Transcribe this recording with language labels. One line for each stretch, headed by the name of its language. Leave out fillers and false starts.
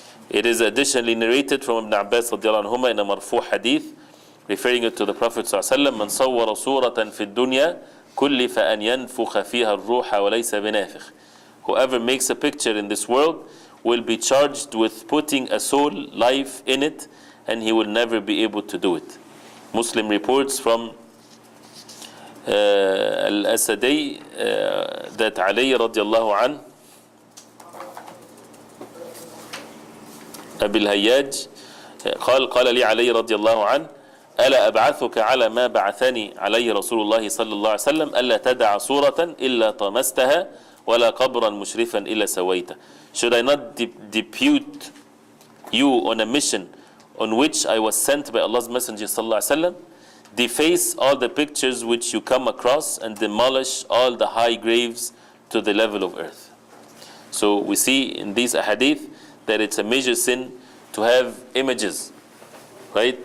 English: It is additionally narrated from Ibn Abbas radiallahu anhuma in a marfu hadith, referring it to the Prophet sallallahu alaihi wasallam,
Arabic: من صور صورة في الدنيا كلف أن ينفخ فيها الروح وليس بنافخ.
English: Whoever makes a picture in this world will be charged with putting a soul life in it, and he will never be able to do it. Muslim reports from Al-Asadi that Ali radiallahu an
Arabic: أبي الهياج قال لي علي رضي الله عنه ألا أبعثك على ما بعثني عليه رسول الله صلى الله عليه وسلم ألا تدع صورة إلا طمستها ولا قبرا مشرفا إلا سويته.
English: Should I not depute you on a mission on which I was sent by Allah's Messenger sallallahu alaihi wasallam? Deface all the pictures which you come across and demolish all the high graves to the level of earth. So we see in these ahadith that it's a major sin to have images, right?